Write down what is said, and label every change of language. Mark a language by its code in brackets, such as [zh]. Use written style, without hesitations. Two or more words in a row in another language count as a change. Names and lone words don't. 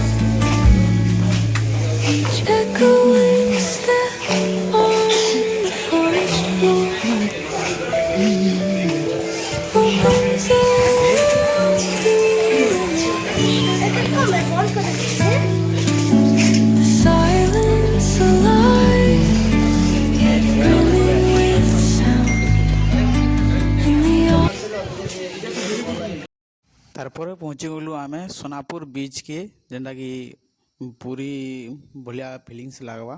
[en] Each echoing step on the forest floor opens a world to imagine. The silence alive, yet brimming with sound. And the [or] ତାରପରେ ପହଞ୍ଚିଗଲୁ ଆମେ ସୋନାପୁର ବିଚ୍କେ ଯେନ୍ଟାକି ପୁରୀ ଭଳିଆ ଫିଲିଙ୍ଗସ୍ ଲାଗ୍ବା।